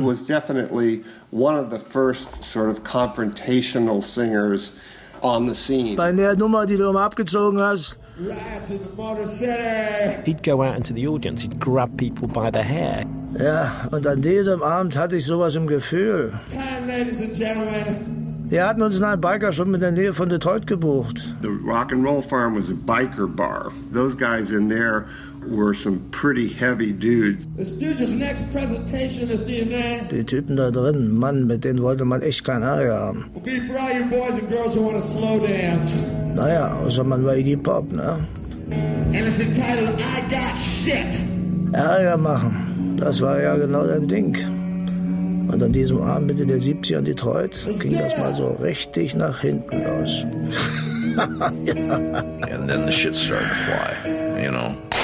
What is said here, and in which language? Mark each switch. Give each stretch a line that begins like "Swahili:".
English: He was definitely one of the first sort of confrontational singers on the scene.
German: Bei der Nummer, die du immer abgezogen hast.
English: Rats in the Modern City. He'd go out into the audience, he'd grab people by the hair.
German: Ja, und an diesem Abend hatte ich sowas im Gefühl.
English: And ladies and gentlemen.
German: Die hatten uns in einem Biker-Shop in der Nähe von Detroit gebucht.
English: The Rock and Roll Farm was a biker bar. Those guys in there were some pretty heavy dudes. The Stooges' next presentation this evening.
German: Die Typen da drin, Mann, mit denen wollte man echt keinen Ärger haben.
English: Will be for all you boys and girls who want to slow dance.
German: Naja, außer man war Iggy Pop, ne?
English: And it's entitled I Got Shit.
German: Ärger machen, das war ja genau dein Ding. Und an diesem Abend Mitte der 70er in Detroit ging das mal so richtig nach hinten los. Ja.
English: And then the shit started to fly, you know.